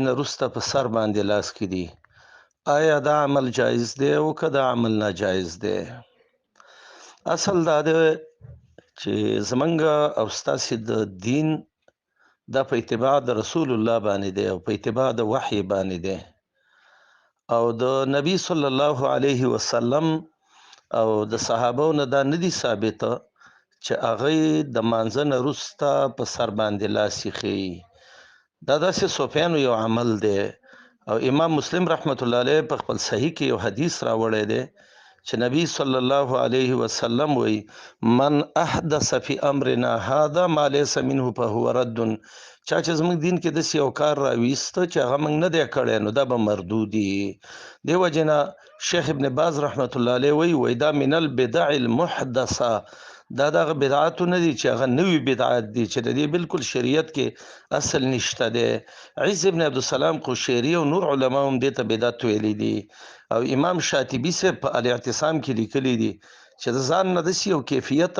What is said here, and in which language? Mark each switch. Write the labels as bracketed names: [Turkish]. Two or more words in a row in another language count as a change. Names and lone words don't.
[Pashto] نه وروسته په سر باندې لاس کې دي آیا دا عمل جایز دی او که دا عمل ناجایز دی اصل دا دی چې زمونږ او ستاسې د دین دا په اتباع د رسول الله باندې دی او په اتباع د وحی باندې دی او د نبی [Arabic] صلی الله علیه وسلم [Pashto] او د صحابو نه دا ندي ثابته چې هغه د مانځه نه وروسته په سر باندې لاس ایښی دا داسې صوفیانو یو عمل دی او امام مسلم [Arabic] رحمت الله علیه [Pashto] په خپل صحیح کې یو حدیث راوړی دی چې نبی [Arabic] صلی الله علیه وسلم [Pashto] وی [Arabic] من احدث فی امرنا هذا ما ليس منه فهو رد [Pashto] چا چې زموږ دین کې داسې یو کار راویسته چې هغه موږ نه دی کړی نو دا به مردودي دیو جنا شیخ ابن باز [Arabic] رحمت الله علیه [Pashto] وی دا [Arabic] من البدع المحدثه [Pashto] دا دغه بدعات نه دي چې هغه نوې بدعات دي چې د دې بالکل شریعت کې اصل نشته دی عز ابن عبدالسلام قشیری او نور علما هم دې ته بدعت ویلي دي او امام شاطبی سے په الاعتصام کې لیکلي دي چې د ځان نه داسې یو کیفیت او